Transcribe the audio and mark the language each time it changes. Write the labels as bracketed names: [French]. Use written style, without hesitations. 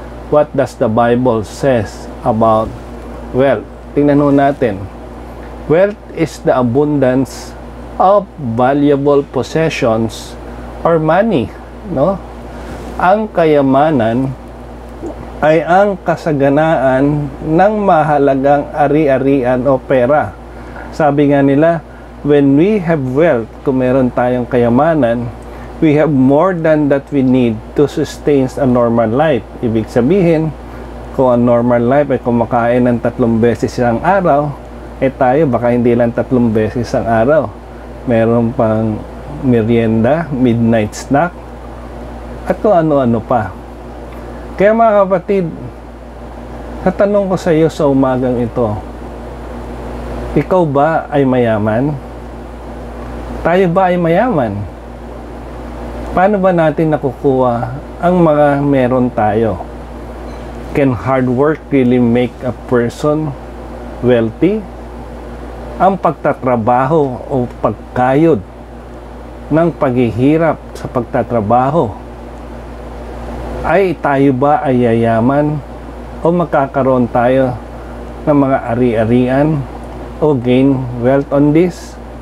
[English] What does the Bible says about wealth? [Filipino] Tingnan ho natin. [English] Wealth is the abundance of valuable possessions or money, no? [Filipino] Ang kayamanan ay ang kasaganaan ng mahalagang ari-arian o pera. Sabi nga nila, [English] when we have wealth, [Filipino] kung meron tayong kayamanan, [English] we have more than that we need to sustain a normal life. [Filipino] Ibig sabihin, kung ang normal life ay kumakain ng 3 beses isang araw, eh tayo baka hindi lang 3 beses isang araw. Meron pang merienda, midnight snack, at kung ano-ano pa. Kaya mga kapatid, natanong ko sa iyo sa umagang ito, ikaw ba ay mayaman? Tayo ba ay mayaman? Paano ba natin nakukuha ang mga meron tayo? [English] Can hard work really make a person wealthy? [Filipino] Ang pagtatrabaho o pagkayod ng paghihirap sa pagtatrabaho, ay tayo ba ay yayaman o magkakaroon tayo ng mga ari-arian o [English] gain wealth on this?